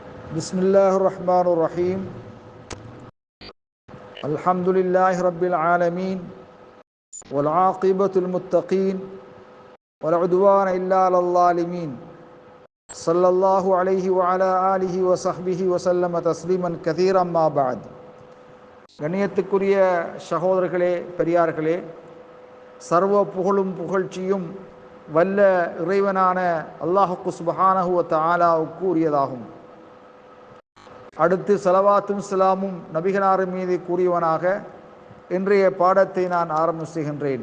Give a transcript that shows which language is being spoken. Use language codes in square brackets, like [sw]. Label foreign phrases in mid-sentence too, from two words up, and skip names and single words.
[ar] بسم الله الرحمن الرحيم الحمد لله رب العالمين والعاقبة المتقين ولا عدوان إلا على الظالمين صلى الله عليه وعلى آله وصحبه وسلم تسليما كثيرا ما بعد. [ta] கண்ணியத்துக்குரிய சகோதரர்களே, பெரியார்களே, சர்வ புகழும் புகழ்ச்சியும் வல்ல இறைவனான [ar] الله سبحانه وتعالى [ta] உரியதாகும். அடுத்து ஸலவாத்தும் ஸலாமும் நபிகளார் மீது கூறியவனாக இன்றைய பாடத்தை நான் ஆரம்பிச்சுகின்றேன்.